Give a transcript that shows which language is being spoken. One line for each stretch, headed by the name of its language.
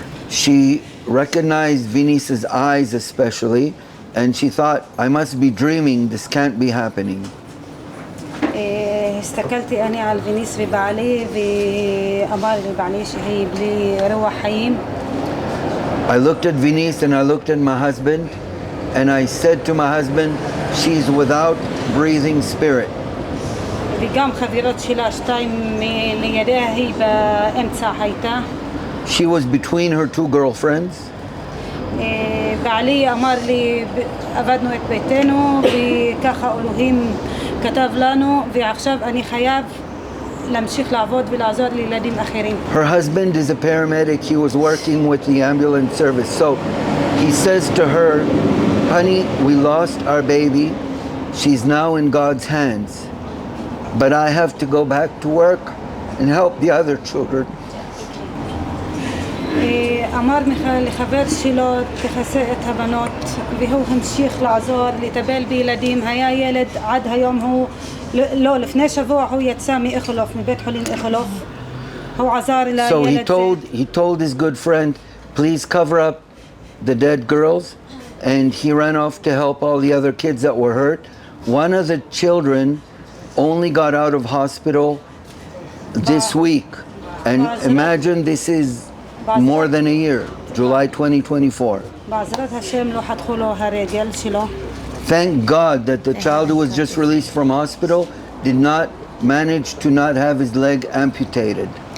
English: She recognized Venice's eyes especially, and she thought, I must be dreaming, this can't be happening.
Hebrew: הסתכלתי אני על ויניס ובעלי, ואמר לבעלי שהיא בלי רוח חיים.
English: I looked at Venice and I looked at my husband, and I said to my husband, she's without breathing spirit.
Hebrew: וגם חברות שלה, 2 לידיה, היא באמצע הייתה.
English: She was between her 2 girlfriends.
Hebrew: בעלי אמר לי, עבדנו את ביתנו וככה אלוהים כתב לנו, ועכשיו אני חייב להמשיך לעבוד ולעזור לילדים אחרים.
English: Her husband is a paramedic. He was working with the ambulance service. So he says to her, honey, we lost our baby. She's now in God's hands. But I have to go back to work and help the other children.
Hebrew: אמר לחבר שלו תכסה את הבנות, והוא המשיך לעזור לטפל בילדים. היה ילד עד היום, הוא לא, לפני שבוע הוא יצא מאיכילוב, מבית חולים איכילוב. הוא עזר לילד.
English: So he told his good friend, please cover up the dead girls, and he ran off to help all the other kids that were hurt. One of the children only got out of hospital this week, and imagine this is more than a year, July 2024.
Hebrew: בעזרת השם לא חתכו לו הרגל שלו.
English: Thank God that the child who was just released from hospital did not manage to not have his leg amputated.